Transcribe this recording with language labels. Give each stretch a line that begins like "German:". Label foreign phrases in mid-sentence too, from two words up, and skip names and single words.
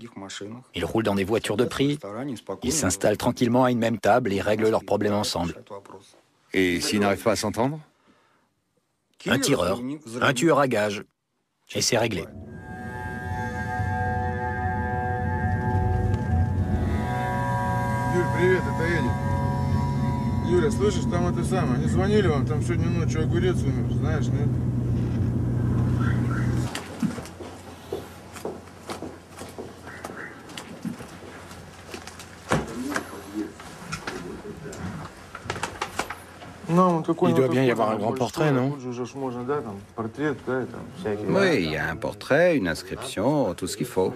French: Ils roulent dans des voitures de prix. Ils s'installent tranquillement à une même table et règlent leurs problèmes ensemble. Et s'ils n'arrivent pas à s'entendre? Un tireur, un tueur à gages. Et c'est réglé.
Russian: Привет, это Эдик. Юля, слышишь, там это самое, они звонили вам, там сегодня ночью огурец умер, знаешь, нет?
French: Il doit bien y avoir un grand portrait, non? Oui, il y a un portrait, une inscription, tout ce qu'il faut.